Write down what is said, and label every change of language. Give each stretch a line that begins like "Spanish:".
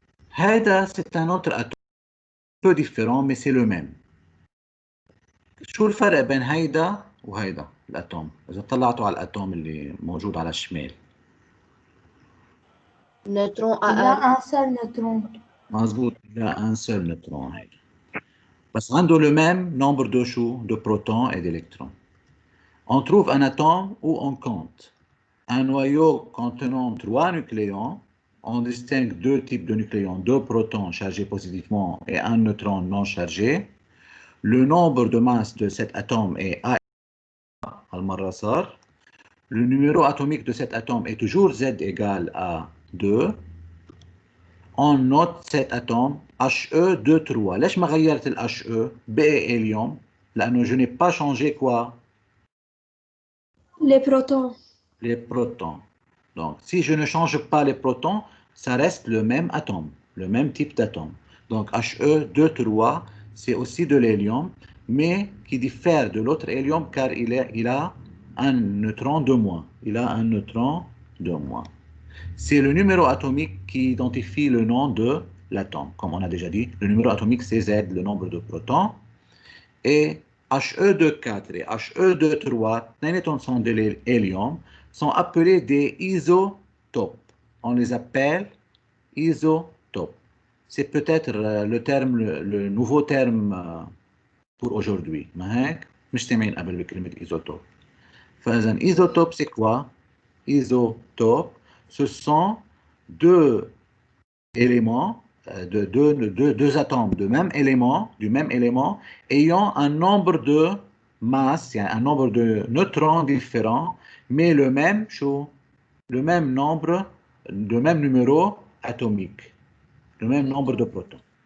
French: هذا c'est un autre atome peu différent mais c'est le même.
Arabic: شو الفرق بين هيدا وهيدا الاتوم؟ اذا طلعتوا على الاتوم اللي موجود على الشمال.
French: Neutron Il y a A1. un seul neutron.
Arabic: مظبوط، لا
French: un seul neutron هيدا.
Arabic: بس عنده
French: le même nombre de شو؟ de protons et d'électrons. On trouve un atome où on compte un noyau contenant 3 nucléons. On distingue deux types de nucléons, deux protons chargés positivement et un neutron non chargé. Le nombre de masse de cet atome est A. Le numéro atomique de cet atome est toujours Z égale à 2. On note cet atome He2 3.
Arabic: ليش ما غيرت ال He؟ بقي هيليوم لأنه
French: je n'ai pas changé quoi? Les protons. Les protons. Donc, si je ne change pas les protons, ça reste le même atome, le même type d'atome. Donc, He2 3, c'est aussi de l'hélium, mais qui diffère de l'autre hélium car il a un neutron de moins. Il a un neutron de moins. C'est le numéro atomique qui identifie le nom de l'atome. Comme on a déjà dit, le numéro atomique c'est Z, le nombre de protons. Et He2 4 et He2 3, اثنيناتهم sont de l'hélium, sont appelés des isotopes. On les appelle isotopes. C'est peut-être le terme, le nouveau terme pour aujourd'hui.
Arabic: ما هيك؟ مش سامعين قبل بكلمة isotope.
French: فإذا isotope c'est quoi? Isotope, ce sont deux éléments, deux atomes du même élément ayant un nombre de masses, un nombre de neutrons différents, mais le même nombre, le même numéro atomique, le même nombre de protons.